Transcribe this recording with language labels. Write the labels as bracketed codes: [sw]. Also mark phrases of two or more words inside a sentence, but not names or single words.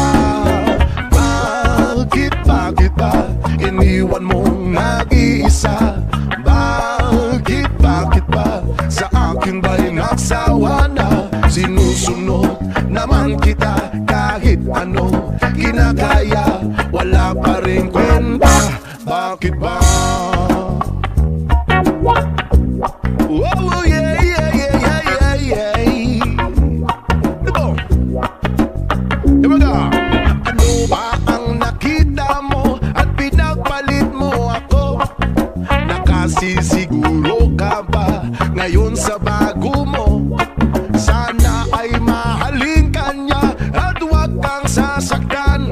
[tl] Bakit ba iniwan mong nag-iisa? Bakit ba sa akin ba'y nagsawa na? Sinusunod naman kita kahit ano kinakaya, wala pa rin kwenta. Bakit ba? [en] Oh yeah, yeah, yeah, yeah, yeah, yeah. [tl] Diba? Diba? Ano ba ang nakita mo at pinagpalit mo ako? Nakasisiguro ka ba ngayon sa bago mo? Sana ay mahalin ka niya at huwag kang sasaktan.